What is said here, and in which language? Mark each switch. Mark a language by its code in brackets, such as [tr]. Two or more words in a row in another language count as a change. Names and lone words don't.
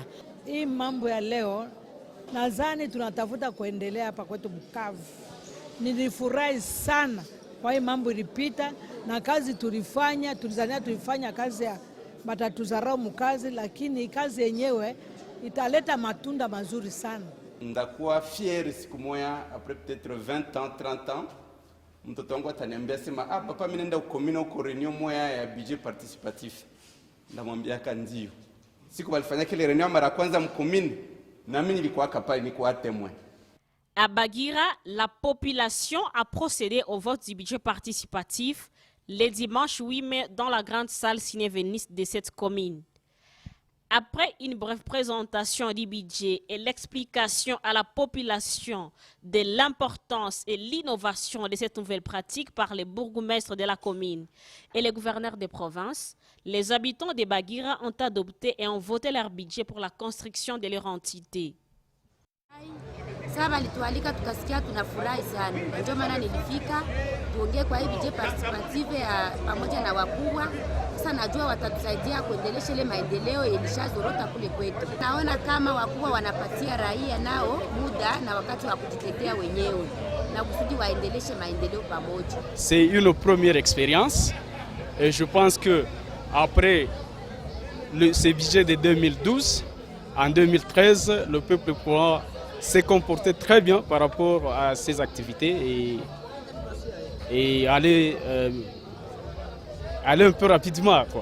[sw] Hii mambo ya leo nadhani tunatafuta kuendelea hapa kwetu Bukavu. Nilifurahi sana kwa hii mambo ilipita na kazi tulifanya, tulifanya kazi ya batatuzarau mkazi, lakini kazi yenyewe italeta matunda mazuri sana. Ndakuwa fier siku moja [fr] après peut-être 20 ans 30 ans [sw] mtoto wangu ataniambia sema papa mimi nenda ukomina uko reunion moja ya [fr] budget participatif. [sw] Ndamwambia kandio. Siku walifanya kile reunion mara kwanza mkomini na mimi nilikuwa kapali nilikuwa témoin. [fr] À Bagira, la population a procédé au vote du budget participatif le dimanche 8 mai dans la grande salle cinévéniste de cette commune. Après une brève présentation du budget et l'explication à la population de l'importance et l'innovation de cette nouvelle pratique par les bourgmestres de la commune et les gouverneurs des provinces, les habitants de Bagira ont adopté et ont voté leur budget pour la construction de leur entité. [sw] Sasa walitualika tukasikia tunafurahi sana. Ndio maana nilifika tuongee kwa hii [fr] budget participative [sw] pamoja na wakubwa. Sasa najua watatusaidia kuendelesha ile maendeleo ilishazorota kule kwetu. Naona kama wakubwa wanapatia raia nao muda na wakati wa kujitetea wenyewe na kusudi waendeleshe maendeleo pamoja. [fr] C'est une première expérience et je pense que après ce budget de 2012, en 2013, le peuple pourra s'est comporté très bien par rapport à ces activités et aller un peu rapidement, quoi.